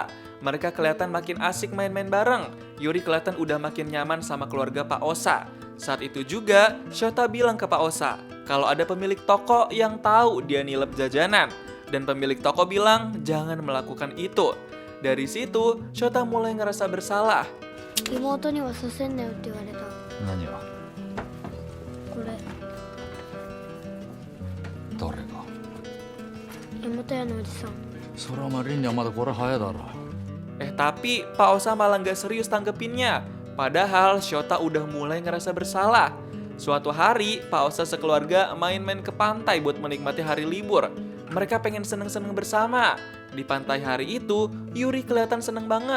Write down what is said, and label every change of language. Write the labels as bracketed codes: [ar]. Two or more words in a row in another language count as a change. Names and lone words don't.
[id] Mereka kelihatan makin asik main-main bareng. Yuri kelihatan udah makin nyaman sama keluarga Pak Osa. Saat itu juga, Shota bilang ke Pak Osa kalau ada pemilik toko yang tahu dia nilep jajanan. Dan pemilik toko bilang jangan melakukan itu. Dari situ, Shota mulai ngerasa bersalah. [ja] 妹にはさせんなよって言われた。何がこれ、誰が妹屋のおじさん。それはまあ凛にはまだこれ早いだろ。 [id] Tapi Pak Osa malah nggak serius tanggepinnya. Padahal Shota udah mulai ngerasa bersalah. Suatu hari, Pak Osa sekeluarga main-main ke pantai buat menikmati hari libur. Mereka pengen seneng-seneng bersama. Di pantai hari itu, Yuri kelihatan seneng banget.